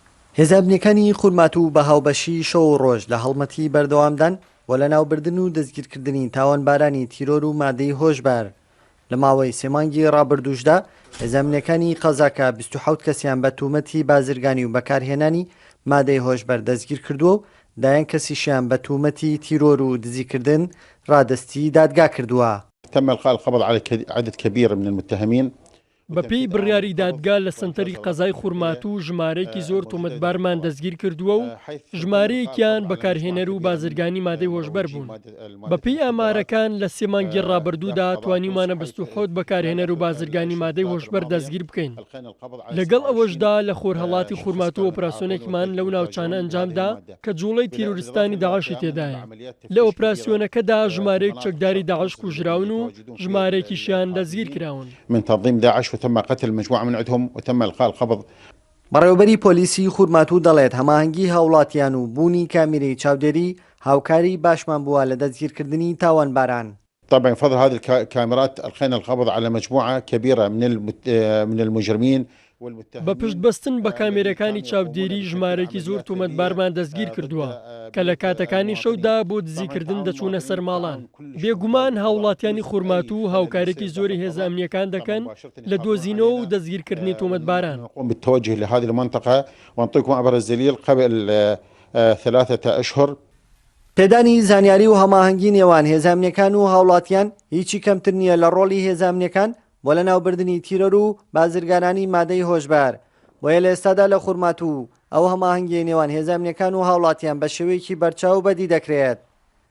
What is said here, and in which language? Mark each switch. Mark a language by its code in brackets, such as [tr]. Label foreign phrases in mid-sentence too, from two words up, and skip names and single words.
[ckb] هێزانبنیەکانی خورمات و بە هاوبەشی شەو و ڕۆژ لە هەڵمەتی بەردەوامدان و لە ناوبردن و دەستگیرکردنی تاوانبارانی تیرۆر و مادەی هۆشبار لە ماوەی سێمانگی ڕابردووشدا هێزانبنیەکانی قەزاکە 27 کەسیان بە تومەتی بازرگانی و بەکارهێنانی مادەی هۆشبەر دەستگیر کردووە و دایان کەسیشیان بە تومەتی تیرۆر و دزیکردن ڕادستی دادگا کردووە. [ar] تم إلقاء القبض على عدد كبير من المتهمين. [ckb] بەپێی بڕیاری دادگا لە سنتەری قەزای خورمات و ژمارەیەکی زۆر تۆمەتبارمان دەستگیر کردووە و ژمارەیەکیان بەکارهێنەر و بازرگانی مادەی هۆشبەر بوون. بەپێی ئامارەکان لە سێمانگی ڕابردوودا توانیمانە 27 بەکارهێنەر و بازرگانی مادەی هۆشبەر دەستگیر بکەین. لەگەڵ ئەوەشدا لە خۆرهەڵاتی خورمات و ئۆپراسیۆنێکمان لەو ناوچانە ئەنجامدا کە جوڵەی تیرۆریستانی داعشی تێدایە. لە ئۆپراسیۆنەکەدا ژمارەیەک چەکداری داعش کوژراون و ژمارەیەکیشیان دەستگیر کراون. [ar] من تنظيم داعش وتم قتل مجموعة من عندهم وتم إلقاء القبض. [ckb] بەڕێوەبەری پۆلیسی خورمات و دەڵێت هەماهەنگی هاوڵاتیان و بوونی کامیرەی چاودێری هاوکاری باشمان بووە لە دەستگیرکردنی تاوانباران. [ar] طبعا بفضل هذه الكاميرات ألقينا القبض على مجموعة كبيرة من المجرمين. [ckb] بە پشتبەستن بە کامێرەکانی چاودێری ژمارەی زۆر تۆمەتبارمان دەستگیر کردووە کە لە کاتەکانی شەودا بۆ دزیکردن دەچوونە سەر ماڵان. بێگومان هاوڵاتیانی خورمات و هاوکارێکی زۆری هێز ئەمنیەکان دەکەن لە دۆزینەوە و دەستگیرکردنی تۆمەتباران. [ar] بالتوجه لهذه المنطقة ونعطيكم أبرز دليل قبل 3 أشهر. [ckb] پێدانی زانیاری و هەماهەنگی نێوان هێزانبنیەکان و هاوڵاتیان هیچی کەمتر نییە لە ڕۆڵی هێزانبنیەکان بۆ لە ناوبردننی تیرۆر و بازرگانانی مادەی هۆشبار بۆیە لە ئێستادا لە خورمات و ئەو هەماهەنگی نێوان هێزانبنیەکان و هاوڵاتیان بە شێوەیەکی بەرچاو بەدی دەکرێت.